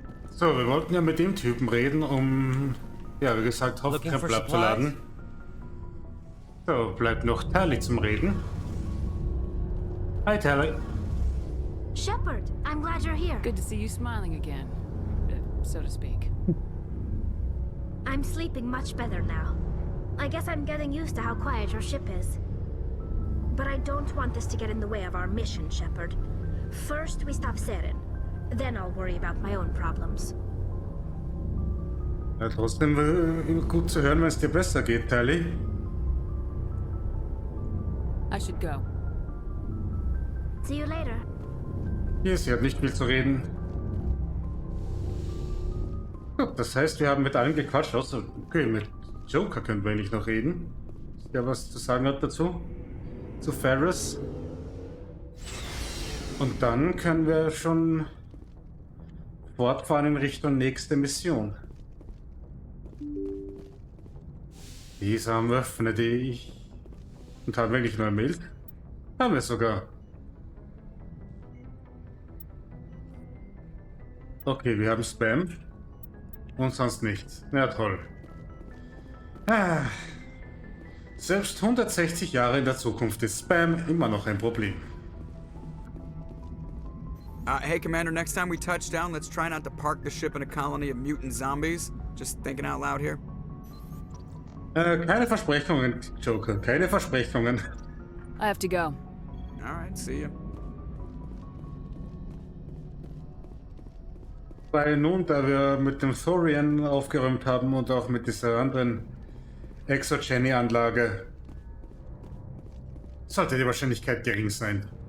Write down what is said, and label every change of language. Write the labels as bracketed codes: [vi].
[de] So, wir wollten ja mit dem Typen reden, um, ja, wie gesagt, Hauptkrempel abzuladen. So, bleibt noch Tali zum Reden. [en] Hi, Tali. Shepard, I'm glad you're here. Good to see you smiling again, so to speak. I'm sleeping much better now. I guess I'm getting used to how quiet your ship is. But I don't want this to get in the way of our mission, Shepard. First, we stop Saren. Then I'll worry about my own problems. [de] Ja, trotzdem gut zu hören, wenn es dir besser geht, Tali. [en] I should go. See you later. [de] Hier, sie hat nicht viel zu reden. Gut, das heißt, wir haben mit allen gequatscht, außer, okay, mit Joker können wir nicht noch reden. Der was zu sagen hat dazu. Zu Ferris. Und dann können wir schon fortfahren in Richtung nächste Mission. Diesam öffnete ich und haben wir nicht nur Milch? Haben wir sogar. Okay, wir haben Spam und sonst nichts. Ja, toll. Ah. Selbst 160 Jahre in der Zukunft ist Spam immer noch ein Problem. [en] Hey, Commander, next time we touch down, let's try not to park the ship in a colony of mutant zombies. Just thinking out loud here. [de] Keine Versprechungen, Joker, keine Versprechungen. [en] I have to go. Alright, see ya. [de] Weil nun, da wir mit dem Thorian aufgeräumt haben und auch mit dieser anderen Exogeny-Anlage, sollte die Wahrscheinlichkeit gering sein.